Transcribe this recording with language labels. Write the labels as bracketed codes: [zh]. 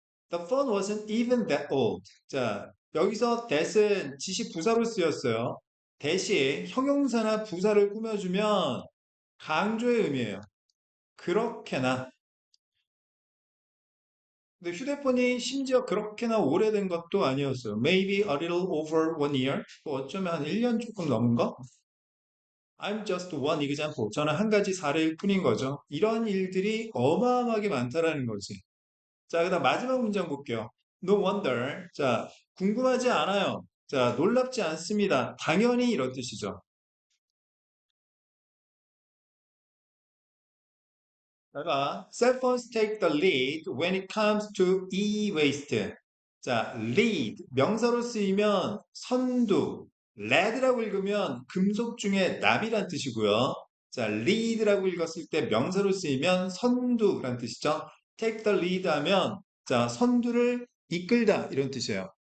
[en] The phone wasn't even that old. [ko] 자, 여기서 that은 지시 부사로 쓰였어요. that이 형용사나 부사를 꾸며주면 강조의 의미예요. 그렇게나. 근데 휴대폰이 심지어 그렇게나 오래된 것도 아니었어요. [en] Maybe a little over 1 year. [ko] 또 어쩌면 한 1년 조금 넘은 거? [en] I'm just one example. [ko] 저는 한 가지 사례일 뿐인 거죠. 이런 일들이 어마어마하게 많다라는 거지. 자, 그다음 마지막 문장 볼게요. [en] No wonder. [ko] 자, 궁금하지 않아요. 자, 놀랍지 않습니다. 당연히 이런 뜻이죠. 내가 [en] cell phones take the lead when it comes to e-waste. [ko] 자, lead 명사로 쓰이면 선두, lead라고 읽으면 금속 중에 납이란 뜻이고요. 자, lead라고 읽었을 때 명사로 쓰이면 선두란 뜻이죠. [en] take the lead [ko] 하면 자, 선두를 이끌다 이런 뜻이에요.